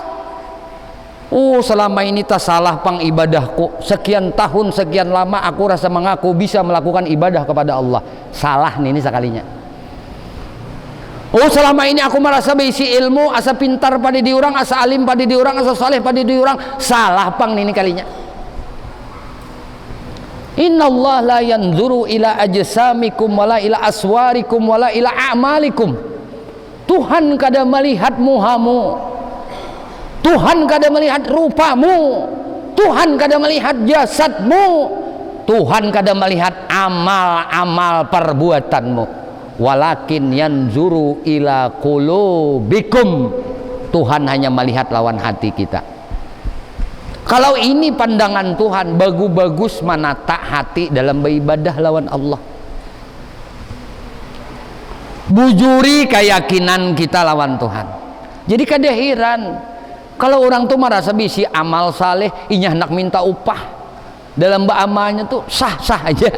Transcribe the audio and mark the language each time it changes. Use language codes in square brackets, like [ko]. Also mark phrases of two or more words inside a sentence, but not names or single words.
[bjn] Selama ini tak salah pang ibadahku. [id] Sekian tahun, sekian lama aku rasa mengaku bisa melakukan ibadah kepada Allah. [bjn] Salah nih ini sekalinya. Selama ini aku merasa berisi ilmu, asa pintar pada diorang, asa alim pada diorang, asa saleh pada diorang. Salah pang ini kalinya. [ar] إن الله لا ينظر إلى أجسامكم ولا إلى صوركم ولا إلى أعمالكم. [bjn] Tuhan kada melihat muhamu, Tuhan kada melihat rupamu, Tuhan kada melihat jasadmu, Tuhan kada melihat amal-amal perbuatanmu. [ar] ولكن ينظر إلى قلوبكم. [bjn] Tuhan hanya melihat lawan hati kita. Kalau ini pandangan Tuhan, bagus-bagus menata hati dalam beribadah lawan Allah. Bujuri keyakinan kita lawan Tuhan. Jadi kada heran kalau orang tuh merasa bisi amal saleh, inya hendak minta upah dalam beramalnya tuh sah-sah aja.